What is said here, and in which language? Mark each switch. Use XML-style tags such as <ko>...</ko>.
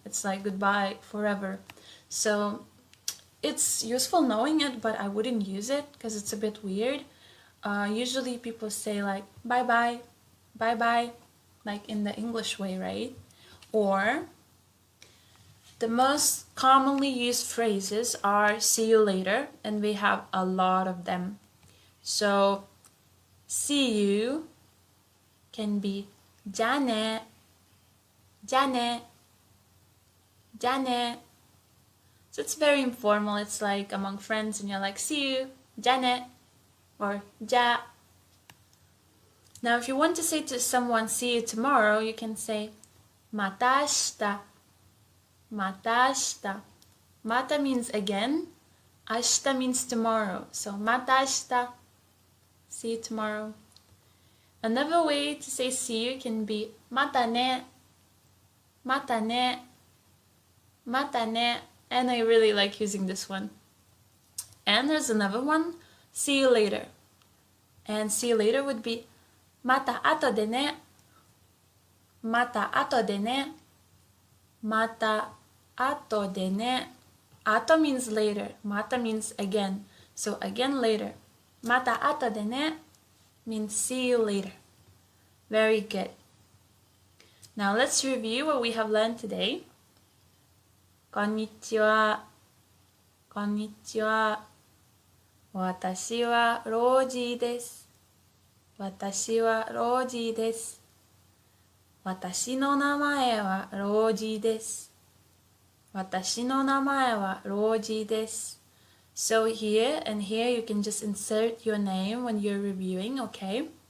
<en>It's like goodbye forever. So it's useful knowing it, but I wouldn't use it because it's a bit weird. Usually people say like bye bye, bye bye, like in the English way, right? Or the most commonly used phrases are see you later, and we have a lot of them. So see you can be</en> <ja>じゃあね、じゃあね、じゃあね.</ja> <en>So it's very informal. It's like among friends and you're like see you,</en> <ja>じゃあね,</ja> <en>or</en> <ja>じゃあ.</ja> <en>Now if you want to say to someone see you tomorrow, you can say</en> <ja>また明日, また明日.</ja> <en>Mata means again, 明日 means tomorrow. So</en> <ja>また明日,</ja> <en>see you tomorrow. Another way to say see you can be</en> <ja>またね, またね, またね.</ja> <en>And I really like using this one. And there's another one, see you later. And see you later would be</en> <ja>また後でね, また後でね, また後でね.</ja> <en>Ato means later, mata means again. So again later.</en> <ja>また後でね</ja> <en>means see you later. Very good. Now let's review what we have learned today.</en> <ja>こんにちは。こんにちは。私はロージーです。私はロージーです。私の名前はロージーです。私の名前はロージーです。</ja> <en>So here and here you can just insert your name when you're reviewing, okay?</en>